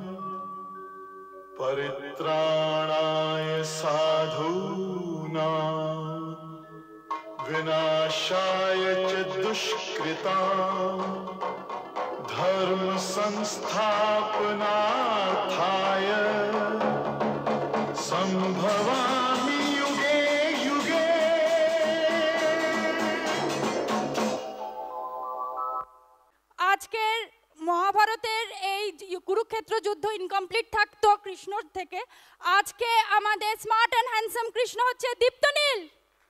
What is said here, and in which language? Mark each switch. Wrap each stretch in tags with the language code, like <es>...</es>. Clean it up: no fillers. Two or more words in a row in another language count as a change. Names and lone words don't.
<sa>परित्राणाय साधूनां विनाशाय च दुष्कृतां धर्म संस्थापनार्थाय संभवामि युगे युगे।</sa> <bn>আজকের মহাভারতের এই কুরুক্ষেত্র যুদ্ধ ইনকমপ্লিট থাকতো কৃষ্ণর থেকে। আজকে আমাদের</bn> <en>smart and handsome</en> <bn>কৃষ্ণ হচ্ছে দীপ্তনীল।</bn>